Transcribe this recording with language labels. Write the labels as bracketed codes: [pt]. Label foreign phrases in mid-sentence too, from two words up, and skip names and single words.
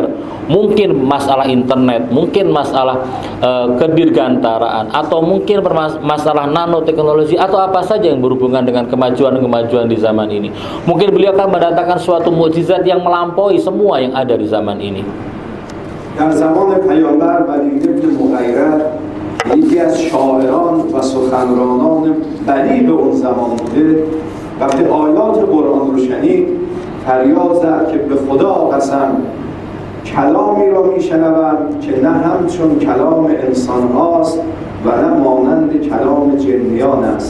[id] Mungkin masalah internet, mungkin masalah kedirgantaraan, atau mungkin masalah nanoteknologi, atau apa saja yang berhubungan dengan kemajuan-kemajuan di zaman ini. Mungkin beliau akan mendatangkan suatu mukjizat yang melampaui semua yang ada di zaman ini. [fa] در زمان پیامبر ولید بن مغیره یکی از شاعران و سخنرانان بلیغ اون زمان بوده، وقتی آیات قرآن رو شنید فریاد زد که به خدا قسم کلامی را میشنوم که نه همچون کلام انسان هاست و نه مانند کلام جنیان است.